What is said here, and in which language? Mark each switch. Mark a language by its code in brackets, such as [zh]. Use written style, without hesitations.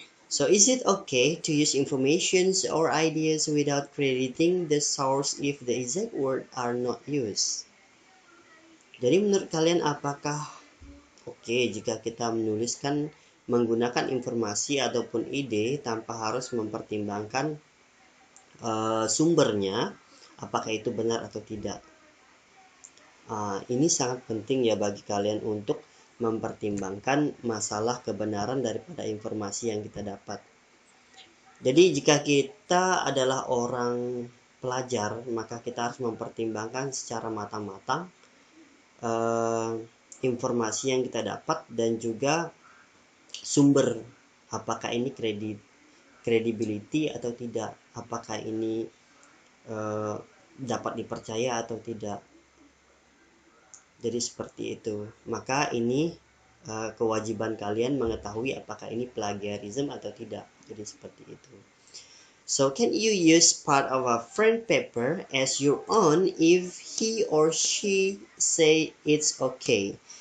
[en] So is it okay to use informations or ideas without crediting the source if the exact word are not used? [id] Jadi menurut kalian apakah oke jika kita menuliskan menggunakan informasi ataupun ide tanpa harus mempertimbangkan sumbernya, apakah itu benar atau tidak? Ini sangat penting ya bagi kalian untuk mempertimbangkan masalah kebenaran daripada informasi yang kita dapat. Jadi jika kita adalah orang pelajar, maka kita harus mempertimbangkan secara matang-matang informasi yang kita dapat dan juga sumber, apakah ini credibility atau tidak, apakah ini dapat dipercaya atau tidak. Jadi seperti itu. Maka ini kewajiban kalian mengetahui apakah ini plagiarism atau tidak. Jadi seperti itu. [en] So can you use part of a friend paper as your own if he or she say it's okay?